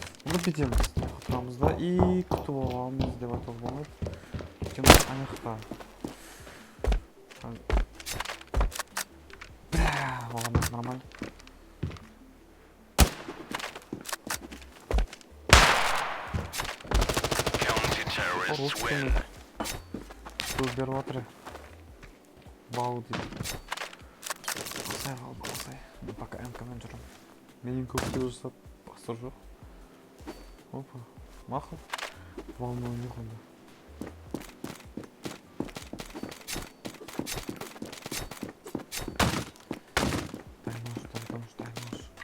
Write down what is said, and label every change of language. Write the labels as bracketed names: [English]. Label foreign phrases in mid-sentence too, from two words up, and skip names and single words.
[Kazakh] бүйтеміз отырамыз да и күтіп аламыз деп айтуға болмайды. Өйткені аяқта оған нормально. [English] Counter-terrorists win. [Kazakh] Сөз беріп жатыр. Бау дейді. Алсай қалды, алсай. Мен пока МК-мен жүрмін. Менен көптеу жасап, бастыр жоқ. Опа, мақыл. Волнуем жоқ онда. [Russian] Дай нож.